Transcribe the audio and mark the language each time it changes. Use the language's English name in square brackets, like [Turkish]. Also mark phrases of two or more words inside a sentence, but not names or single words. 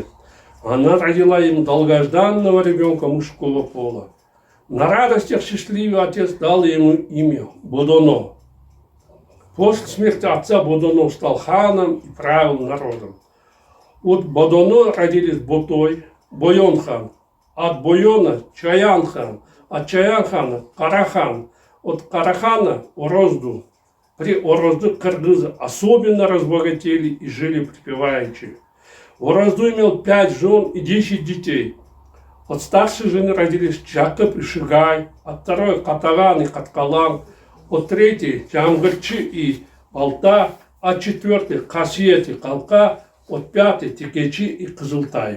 [Russian] Она родила ему долгожданного ребенка мужского пола. На радостях счастливый отец дал ему имя Бодоно. После смерти отца Бодоно стал ханом и правил народом. От Бодоно родились Ботой, Бойон-хан, от Бойона Чаян-хан, от Чаян-хана Карахан, от Карахана Орозду. При Орозду кыргызы особенно разбогатели и жили припеваючи. Орозду имел 5 жен и 10 детей. От старшей жены родились Чакып и Шигай, от второй Катаган и Каткалан, от третьей Чамгырчи и Балта, от 4 Касиет и Калка, от 5 Текечи и Кызылтай.